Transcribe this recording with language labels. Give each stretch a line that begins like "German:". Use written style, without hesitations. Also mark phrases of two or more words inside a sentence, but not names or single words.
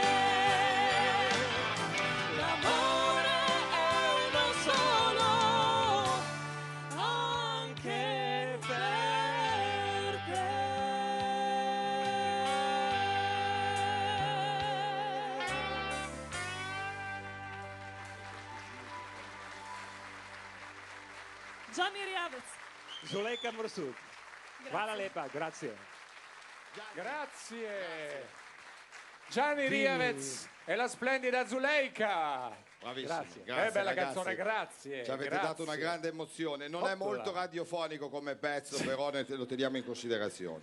Italian: L'amore è uno solo anche per te. Gianni Riavez.
Slovenian: Zuleika Morsuk. Hvala lepa,
Italian: grazie. Grazie. Gianni Dimmi. Riavez e la splendida Zuleika. Bravissimo, Grazie. grazie, Bella ragazzi. canzone, grazie. Ci avete grazie. dato una grande emozione. Non è Opla. molto radiofonico come pezzo, però lo teniamo in considerazione.